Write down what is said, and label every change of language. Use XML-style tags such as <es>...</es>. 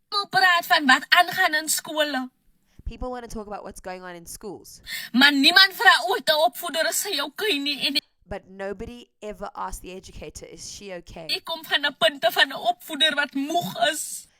<af>Ek praat van wat aangaan in skole.</af> <en>People want to talk about what's going on in schools,</en> <af>Maar niemand vra ooit 'n opvoeder as sy okay nie en</af> <en>but nobody ever asks the educator, is she okay?</en> <af>ek kom van 'n punt van 'n opvoeder wat moeg is.</af>